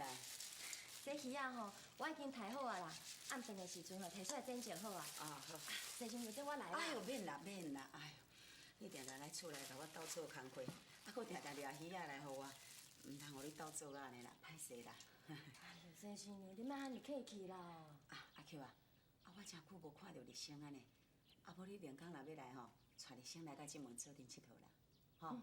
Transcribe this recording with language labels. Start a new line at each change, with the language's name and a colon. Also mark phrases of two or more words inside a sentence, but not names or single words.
Min Nan Chinese: 这鱼仔吼，我已经洗好啊啦，暗顿的时阵吼，摕出来煎煎好啊。啊好。陈新娘，等我来啦。哎呦，免啦免啦，哎呦，你定定来厝内甲我斗做工课，啊，搁定定掠鱼仔来互我，毋通互你斗做啊安尼啦，歹势啦。哎呦，陈新娘，你莫安尼客气啦。啊，阿 Q 啊，我真久无看到日升安尼，啊，无你连工若要来吼，带日升来到这门做阵佚佗啦，吼。